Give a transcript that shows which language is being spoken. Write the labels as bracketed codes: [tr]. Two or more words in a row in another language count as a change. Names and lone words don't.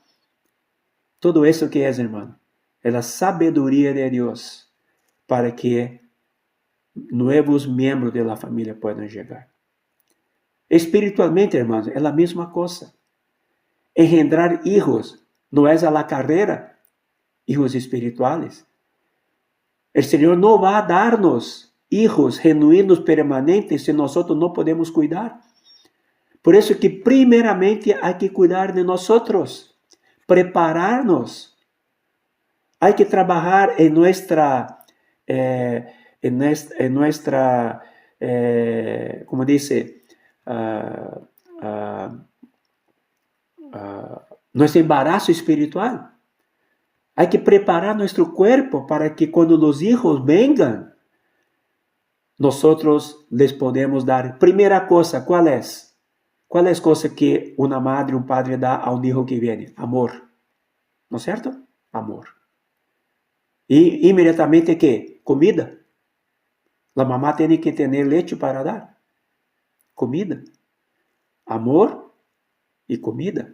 [pt] Todo isso que é, irmão, é a sabedoria de Deus para que novos membros da família possam chegar. Espiritualmente, irmãos, é a mesma coisa. Engendrar hijos não é [es] a la [pt] carreira, [es] hijos espirituales. [pt] O Senhor não vai dar-nos hijos genuínos permanentes se nós não podemos cuidar. Por isso que primeiramente há que cuidar de nós, preparar-nos. Há que trabalhar em [es] nuestra, como dice, nuestro embarazo espiritual. [pt] Há que preparar nosso corpo para que quando os [es] hijos vengan, [pt] nós les podemos dar. Primeira coisa, qual é? Qual é a coisa que uma madre, um padre dá a um hijo que vem? Amor. [es] ¿No es cierto? Amor. Y inmediatamente, ¿qué? Comida. La mamá tiene que tener leche para dar. Comida. Amor y comida.